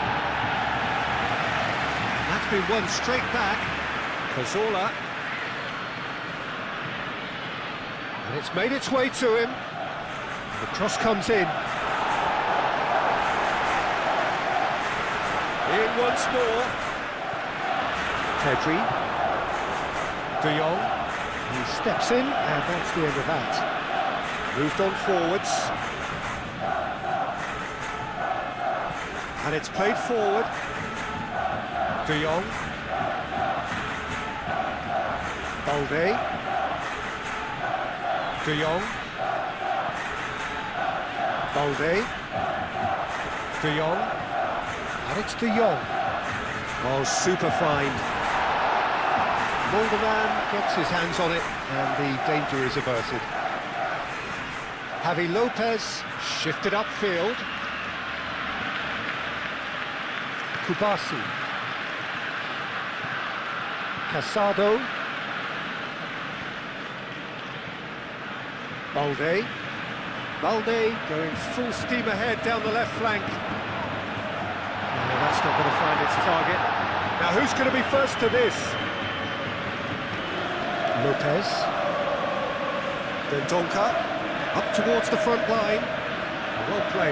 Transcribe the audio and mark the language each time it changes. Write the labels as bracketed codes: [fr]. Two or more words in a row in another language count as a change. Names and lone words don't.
[en] That's been won straight back. Cazorla. And it's made its way to him. The cross comes in. In once more. Pedri. De Jong. He steps in, and that's the end of that. Moved on forwards. And it's played forward. De Jong. Balde. De Jong. Balde. De Jong. And it's De Jong. Oh, super find. Moldovan gets his hands on it, and the danger is averted. Javi Lopez shifted upfield. Kubasi. Casado. Balde. Balde going full steam ahead down the left flank. No, that's not going to find its target. Now who's going to be first to this? Lopez. Then Donka. Up towards the front line. Well played.